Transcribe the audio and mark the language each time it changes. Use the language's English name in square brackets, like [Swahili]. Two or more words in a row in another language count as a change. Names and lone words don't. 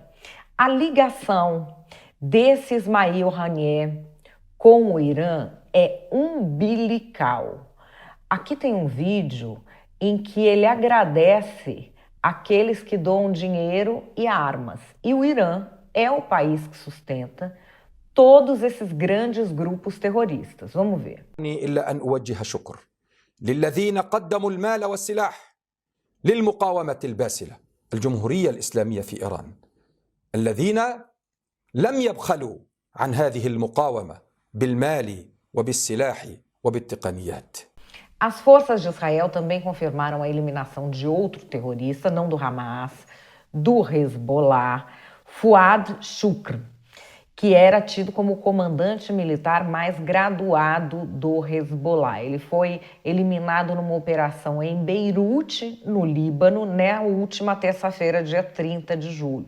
[Portuguese] A ligação desse Ismail Haniyeh com o Irã é umbilical. Aqui tem um vídeo em que ele agradece aqueles que doam dinheiro e armas. E o Irã é o país que sustenta todos esses grandes grupos terroristas. Vamos ver. [Arabic] إلا أن أوجه شكر للذين قدموا المال والسلاح للمقاومة الباسلة الجمهورية الإسلامية في إيران الذين لم يبخلوا عن هذه المقاومة بالمال وبالسلاح وبالتقنيات. [Portuguese] As forças de Israel também confirmaram a eliminação de outro terrorista, não do Hamas, do Hezbollah, Fuad Shukr, que era tido como o comandante militar mais graduado do Hezbollah. Ele foi eliminado numa operação em Beirute, no Líbano, na última terça-feira, dia 30 de julho.